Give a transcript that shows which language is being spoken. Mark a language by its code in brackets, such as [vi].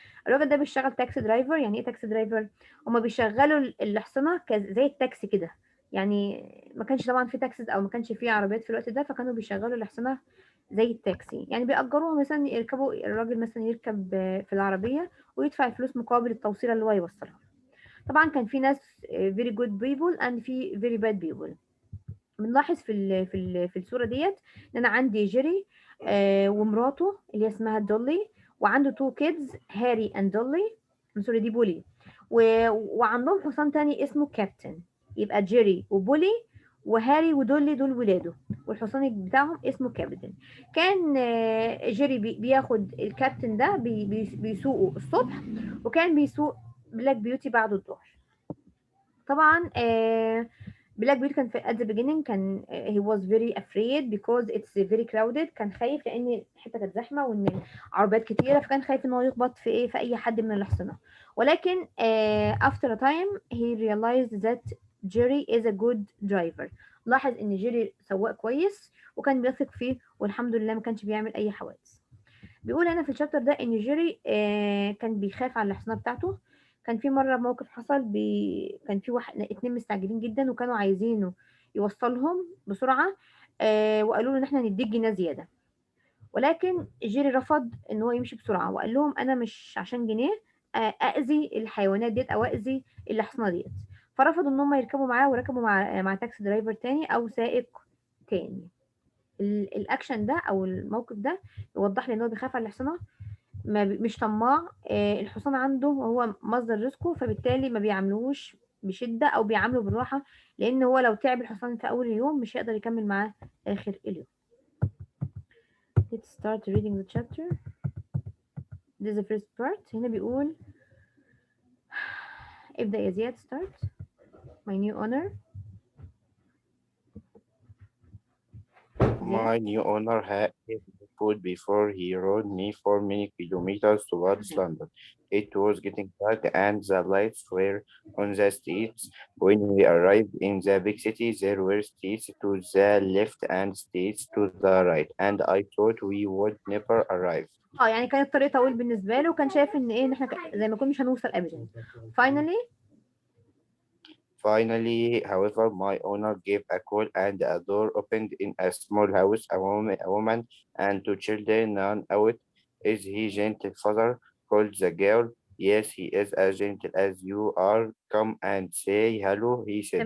[ar] الراجل ده بيشتغل تاكسي درايفر. يعني ايه تاكسي درايفر؟ هما بيشغلوا الحصنة زي التاكسي كده. يعني ما كانش طبعا في تاكسيز او ما كانش في عربيات في الوقت ده، فكانوا بيشغلوا الحصنة زي التاكسي. يعني بيأجروها مثلا، يركبوا الراجل مثلا يركب في العربية ويدفع فلوس مقابل التوصيلة اللي هو يوصلها. طبعا كان في ناس [en] very good people and [ar] في [en] very bad people. [ar] بنلاحظ في الصورة ديت ان انا عندي جيري ومراته اللي هي اسمها دولي، وعنده [en] two kids [ar] هاري اند دولي. سوري، دي بولي. وعندهم حصان تاني اسمه كابتن. يبقى جيري وبولي وهاري ودولي دول ولاده، والحصان بتاعهم اسمه كابتن. كان جيري بياخد الكابتن ده بيسوقه الصبح، وكان بيسوق بلاك بيوتي بعد الظهر. طبعا بلاك بيوتي كان في [en] at the beginning [ar] كان [en] he was very afraid because it's very crowded. [ar] كان خايف لان الحته كانت زحمه وان عربيات كتيره، فكان خايف ان هو يخبط في اي حد من الحصنه. ولكن [en] after a time he realized that Jerry is a good driver. [ar] لاحظ ان جيري سواق كويس وكان بيثق فيه، والحمد لله ما كانش بيعمل اي حوادث. بيقول هنا في الشابتر ده ان جيري كان بيخاف على الحصانه بتاعته. كان في مره موقف حصل كان في اتنين مستعجلين جدا وكانوا عايزينه يوصلهم بسرعه. وقالوا له ان احنا هنديك جنيه زياده، ولكن جيري رفض ان هو يمشي بسرعه وقال لهم انا مش عشان جنيه اذي الحيوانات ديت او اذي الحصانه ديت. فرفضوا ان هم يركبوا معاه وركبوا مع تاكسي درايفر تاني او سائق تاني. الاكشن ده او الموقف ده يوضح لي ان هو بيخاف على الحصانه، ما مش طماع. الحصان عنده هو مصدر رزقه، فبالتالي ما بيعاملوش بشدة أو بيعامله بالراحة، لأن هو لو تعب الحصان في أول اليوم مش هيقدر يكمل معاه آخر اليوم. [en] Let's start reading the chapter. This is the first part. [ar] هنا بيقول ابدأ يا زياد. [en] start. My new owner. [ar] زياد. [en] My new owner had given me food before he rode me for many kilometers towards [ar] تمام. [en] London. It was getting dark and the lights were on the streets. When we arrived in the big city, there were streets to the left and streets to the right, and I thought we would never arrive. [ar] يعني كانت الطريق طويل بالنسبة له وكان شايف ان ايه ان احنا زي ما كنا مش هنوصل ابدا. [en] Finally. Finally, however, my owner gave a call and a door opened in a small house. A woman and two children ran out. Is he gentle father? Called the girl. Yes, he is as gentle as you are. Come and say hello, he said.